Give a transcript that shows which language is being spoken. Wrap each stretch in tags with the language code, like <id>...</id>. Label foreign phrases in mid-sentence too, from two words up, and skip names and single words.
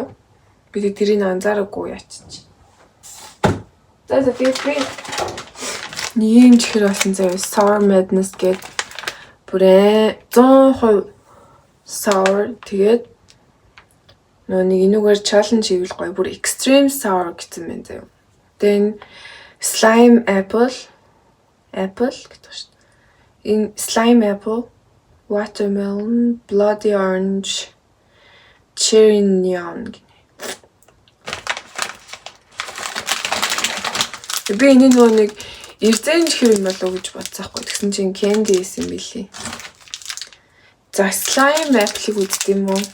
<mn>Би тэрийг анзаараагүй яачих. За тэгээд би ийм чихэр болсон заяа Sour Madness гэдэг бүрээ 100% sour тэгээд нэг энүүгээр challenge хийвэл гоё бүр</mn> <en>extreme sour</en> <mn>гэсэн юм заяа. Then slime apple гэдэг шүү дээ. Энэ slime apple, watermelon, bloody orange, cherry neon гэнэ. Би энэ нөгөө нэг эрзэн чихэр юм болов уу гэж бодсаахгүй. Тэгсэн чинь candy байсан билий. За slime apple-ыг үзт юм уу?</mn>